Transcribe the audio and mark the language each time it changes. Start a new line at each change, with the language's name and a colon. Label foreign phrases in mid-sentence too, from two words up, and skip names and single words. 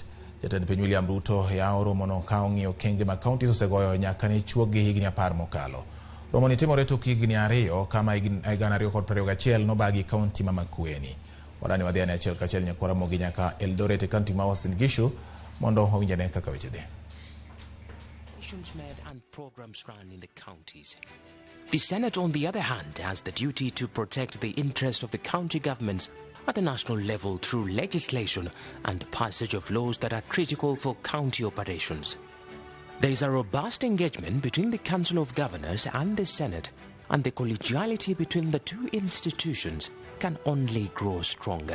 Luo (Kenya and Tanzania): Jatend piny William Ruto yawo romo no ka ong'iyo okenge ma kaunti osegoyo nyaka ne chuogi higni 10 mokalo. Romo ni timore tok higni 2 kama higni 2021 nobagi kaunti ma Makueni. Wadani wadhiane achiel kachiel nyaka Ramogi nyaka Eldoret e kaunti ma Uasin Gishu mondo owinjane kaka weche dhi.
English: And programs run in the counties. The Senate, on the other hand, has the duty to protect the interest of the county governments at the national level through legislation and passage of laws that are critical for county operations. There is a robust engagement between the Council of Governors and the Senate, and the collegiality between the two institutions can only grow stronger.